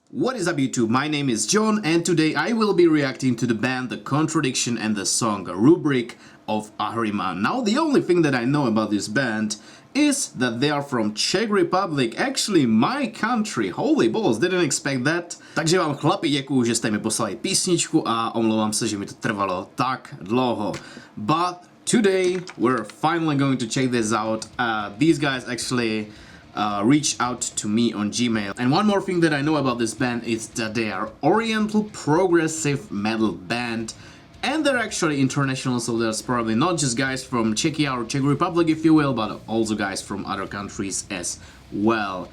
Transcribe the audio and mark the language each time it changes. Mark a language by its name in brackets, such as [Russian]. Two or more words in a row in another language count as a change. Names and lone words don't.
[English] What is up YouTube, my name is John and today I will be reacting to the band The Contradiction and the song Rubric of Ahriman. Now the only thing that I know about this band is that they are from Czech Republic, actually my country. Holy balls, didn't expect that. [Czech] Takže vám chlapi děkuju, že jste mi poslali písničku a omlouvám se, že mi to trvalo tak dlouho. [English] But today we're finally going to check this out. These guys actually reached out to me on Gmail. And one more thing that I know about this band is that they are Oriental progressive metal band. And they're actually international, so there's probably not just guys from Czechia or Czech Republic, if you will, but also guys from other countries as well.